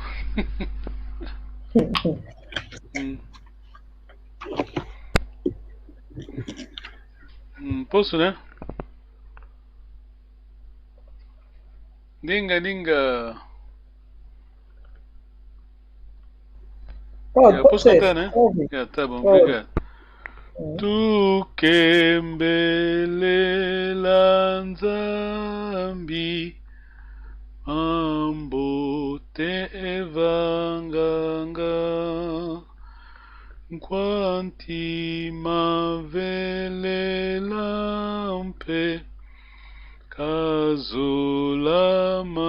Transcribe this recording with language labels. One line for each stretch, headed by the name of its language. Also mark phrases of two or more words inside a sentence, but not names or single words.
Portuguese: Hum, posso, né? Dinga, dinga. Pode Posso cantar, ser. né? Pode. Tá bom, Pode. obrigado.
Kongo: Tu kembelela nzambi ambo te evanganga quanti mavelelampe casula